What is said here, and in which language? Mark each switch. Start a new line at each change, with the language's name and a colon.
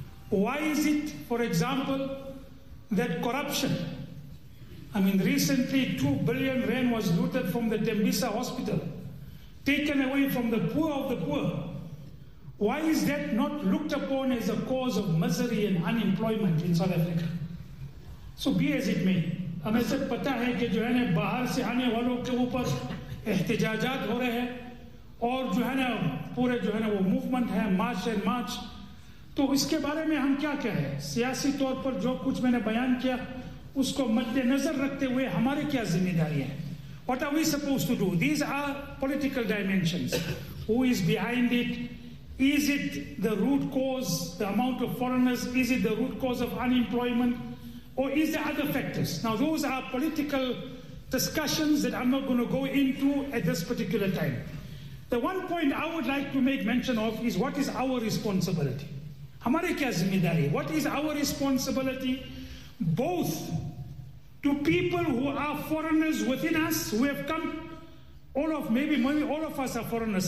English: Why is it, for example, that corruption? I mean, recently 2 billion rand was looted from the Tembisa hospital, taken away from the poor of the poor. Why is that not looked upon as a cause of misery and unemployment in South Africa? So be as it may.
Hindi: हमें सब पता है कि जो है ना बाहर से आने वालों के ऊपर एहतजाजात हो रहे हैं और जो है ना पूरे जो है ना वो मूवमेंट है मार्च एंड मार्च तो इसके बारे में हम क्या कहें सियासी तौर पर जो कुछ मैंने बयान किया उसको मद्देनजर रखते हुए हमारे क्या जिम्मेदारी है
English: What are we suppose to do these are political dimensions who is behind it is it the root cause the amount of foreigners is it the root cause of unemployment Or is there other factors? Now, those are political discussions that I'm not going to go into at this particular time. The one point I would like to make mention of is what is our responsibility?
Hindi: Hamare kya zimmedari?
English: What is our responsibility both to people who are foreigners within us, who have come, maybe all of us are foreigners.